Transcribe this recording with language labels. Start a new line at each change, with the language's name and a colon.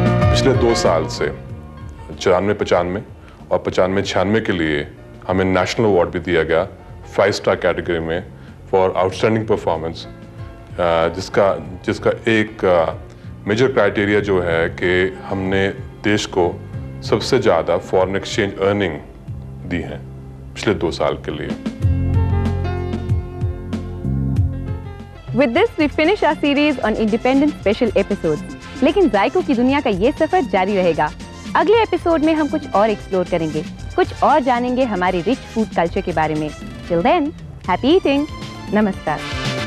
Hindi: पिछले 2 साल से 94-95 और 95-96 के लिए हमें नेशनल अवार्ड भी दिया गया 5 स्टार कैटेगरी में फॉर आउटस्टैंडिंग परफॉर्मेंस, जिसका एक मेजर क्राइटेरिया जो है कि हमने देश को सबसे ज़्यादा फॉरेन एक्सचेंज अर्निंग दी है पिछले 2 साल के लिए।
English: With this we finish our series on independent special episodes.
Hindi: लेकिन जायकों की दुनिया का ये सफर जारी रहेगा। अगले एपिसोड में हम कुछ और एक्सप्लोर करेंगे, कुछ और जानेंगे हमारे रिच फूड कल्चर के बारे में।
English: Till then, happy eating.
Hindi: नमस्कार।